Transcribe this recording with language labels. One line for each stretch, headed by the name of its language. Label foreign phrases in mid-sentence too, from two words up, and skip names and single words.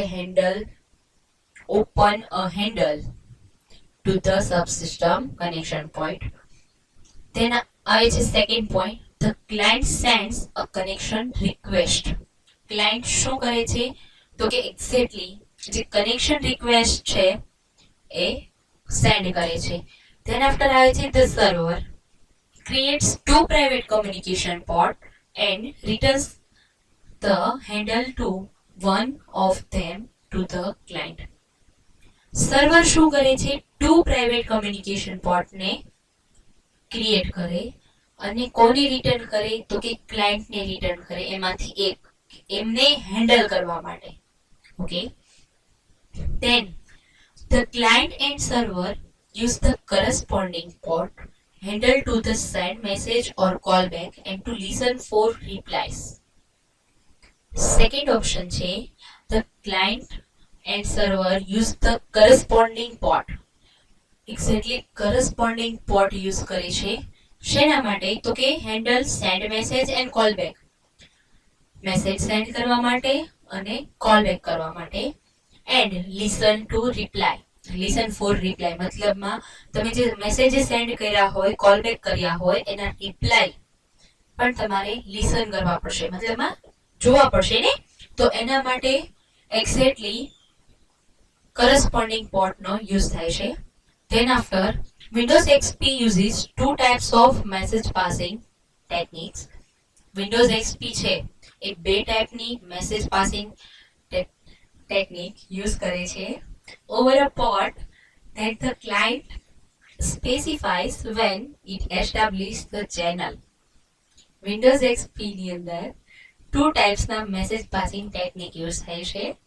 English: handle open a handle to the subsystem connection point.
Gujarati: તેના આવે છે
English: second point, the client sends a connection request.
Gujarati: ક્લાયન્ટ શું કરે છે? તો કે એક્ઝેક્ટલી જે
English: connection request
Gujarati: છે એ સેન્ડ કરે છે.
English: then after
Gujarati: આવે છે
English: the server creates two private communication port and returns the handle to one of them to the client.
Gujarati: સર્વર શું કરે છે?
English: two private communication port
Gujarati: ને ક્રિએટ કરે અને કોને રિટર્ન કરે? તો કે ક્લાયન્ટને રિટર્ન કરે, એમાંથી એક, એમને હેન્ડલ કરવા માટે. ઓકે,
English: then the client and server use the corresponding port handle to the send message or callback and to listen for replies. Second option છે, the client and server use the corresponding port. Exactly corresponding port use
Gujarati: કરે છે શેના માટે? તો કે
English: handle send message and callback. message send
Gujarati: કરવા માટે અને કોલબેક કરવા માટે.
English: and listen to reply. listen for reply
Gujarati: મતલબમાં તમે જે
English: message send
Gujarati: કર્યા હોય,
English: call back
Gujarati: કર્યા હોય, એના રિપ્લાય પણ તમારે લિસન કરવા પડશે, મતલબમાં જોવા પડશે ને. તો એના માટે
English: exactly corresponding
Gujarati: પોર્ટનો યુઝ થાય છે.
English: then after Windows XP uses two types of message passing techniques.
Gujarati: વિન્ડોઝ એક્સપી છે એ બે ટાઈપની
English: message passing technique use
Gujarati: કરે છે.
English: Over a port that the client specifies when it establishes the channel.
Gujarati: Windows XP ની અંદર
English: two typesના message passing technique use
Gujarati: થાય છે.